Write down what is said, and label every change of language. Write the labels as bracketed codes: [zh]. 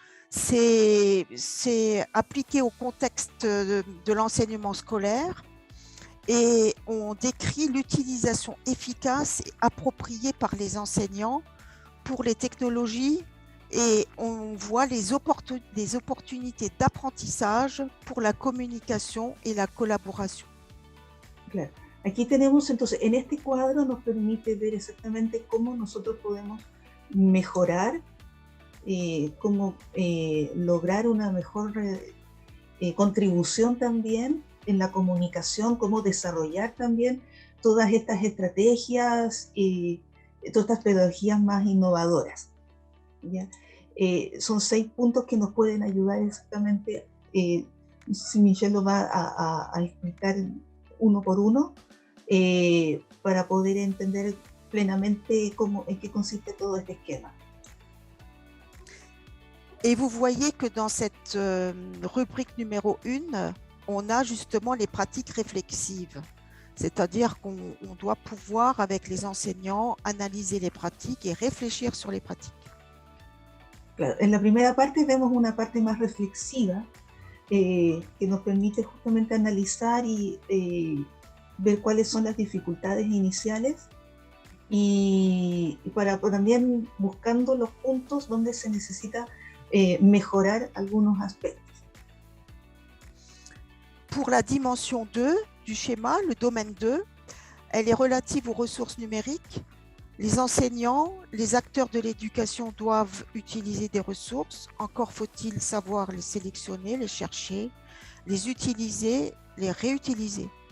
[fr] C'est appliqué au contexte de l'enseignement scolaire et on décrit l'utilisation efficace et appropriée par les enseignants pour les technologies et on voit les opportunités d'apprentissage pour la communication et la collaboration. [es] Claro. Aquí tenemos entonces, en este cuadro nos permite ver exactamente cómo nosotros podemos mejorar, cómo lograr una mejor contribución también en la comunicación, cómo desarrollar también todas estas estrategias y todas estas pedagogías más innovadoras, ¿ya? Son 6 puntos que nos pueden ayudar exactamente, si Michelle lo va a explicar uno por uno, para poder entender plenamente en qué consiste todo este esquema. [fr] Et vous voyez que dans cette rubrique numéro 1, on a justement les pratiques réflexives. C'est-à-dire qu'on doit pouvoir, avec les enseignants, analyser les pratiques et réfléchir sur les pratiques. [es] Claro, en la primera parte vemos una parte más reflexiva que nos permite justamente analizar y ver cuáles son las dificultades iniciales y para también buscando los puntos donde se necesita mejorar algunos aspectos. [fr] Pour la dimension 2 du schéma, le domaine 2, elle est relative aux ressources numériques. Les enseignants, les acteurs de l'éducation doivent utiliser des ressources. Encore faut-il savoir les sélectionner, les chercher, les utiliser, les réutiliser.